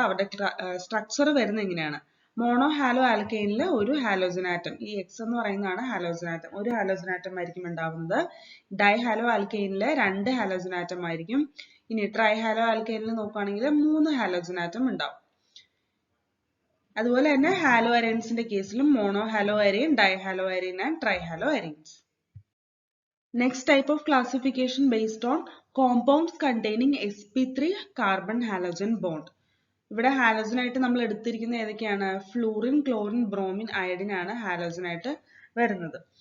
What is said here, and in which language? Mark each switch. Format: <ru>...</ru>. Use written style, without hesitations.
<ml>അവരുടെ സ്ട്രക്ചർ വരുന്നത് എങ്ങനെയാണ്? മോണോ ഹാലോ ആൽക്കെയിനിൽ ഒരു ഹാലോജൻ ആറ്റം, ഈ എക്സ് എന്ന് പറയുന്നതാണ് ഹാലോജൻ ആറ്റം, ഒരു ഹാലോജൻ ആറ്റം ആയിരിക്കും ഉണ്ടാവുന്നത്. ഡൈ ഹാലോ ആൽക്കെയിനിൽ 2 ഹാലോജൻ ആറ്റം ആയിരിക്കും. ഇനി ട്രൈ ഹാലോ ആൽക്കെയിനിൽ നോക്കുകയാണെങ്കിൽ 3 ഹാലോജൻ ആറ്റം ഉണ്ടാവും. അതുപോലെ തന്നെ ഹാലോ അരീൻസിന്റെ കേസിലും mono hello Areen, dye hello Areen and try hello arenes.</ml> <en>Next type of classification based on compounds containing sp3 carbon halogen bond.</en> <ml>ഇവിടെ ഹാലോജൻ ആയിട്ട് നമ്മൾ എടുത്തിരിക്കുന്ന ഏതൊക്കെയാണ്? ഫ്ലൂറിൻ, ക്ലോറിൻ, ബ്രോമിൻ, അയഡിൻ ആണ് ഹാലോജൻ ആയിട്ട് വരുന്നത്.</ml>